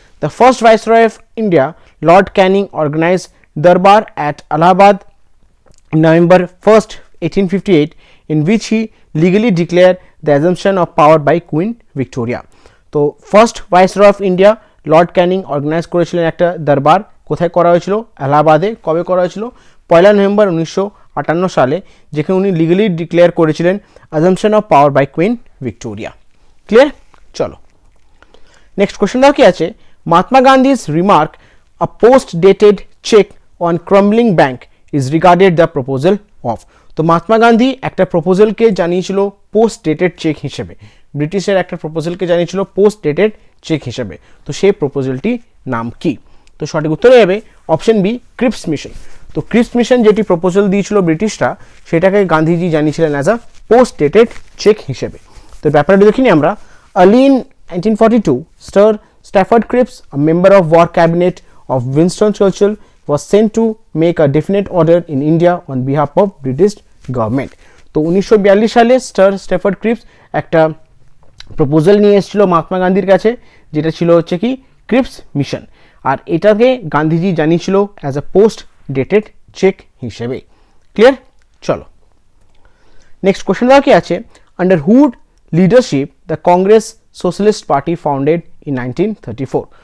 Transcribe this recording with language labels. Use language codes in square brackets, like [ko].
[en] The first viceroy of India Lord Canning organise durbar at Allahabad November 1st, 1858, in which he legally declared the assumption of power by Queen Victoria. [bn] তো first viceroy of India Lord Canning organise করেছিলেন একটা দরবার, কোথায় করা হয়েছিল? এলাহাবাদে। কবে করা হয়েছিল? 1 নভেম্বর 1958 সালে, যেখানে উনি লিগালি ডিক্লেয়ার করেছিলেন [en] Assumption of power by Queen Victoria. [bn] Clear? চলো নেক্সট কোশ্চেন দাও কি আছে, [en] Mahatma Gandhi's remark a post dated cheque on crumbling bank is regarded the proposal of. [bn] তো মহাত্মা গান্ধী একটা প্রপোজালকে জানিয়েছিল পোস্ট ডেটেড চেক হিসেবে, ব্রিটিশের একটা প্রপোজালকে জানিয়েছিল পোস্ট ডেটেড চেক হিসেবে। তো সেই প্রপোজালটি নাম কি? তো সঠিক উত্তর হবে অপশন বি, ক্রিপস মিশন। তো ক্রিপস মিশন যেটি প্রপোজাল দিয়েছিল ব্রিটিশরা সেটাকে গান্ধীজি জানিয়েছিলেন [en] as a post dated cheque [bn] হিসেবে। তো ব্যাপারটা দেখিনি আমরা। [en] Early in 1942 Sir Stafford Cripps, a member of war cabinet of Winston Churchill, was sent to make a definite order in India on behalf of British government. [bn] তো 1942 সালে star Stafford Cripps একটা proposal নিয়ে এসেছিল মহাত্মা গান্ধীর কাছে, যেটা ছিল হচ্ছে কি ক্রিপস মিশন, আর এটাকে গান্ধীজি জানিয়েছিল [en] as a post dated cheque [bn] হিসেবে। ক্লিয়ার? চলো নেক্সট কোশ্চেন দেওয়া কি আছে, [en] Under whose leadership the Congress socialist party founded in 1934।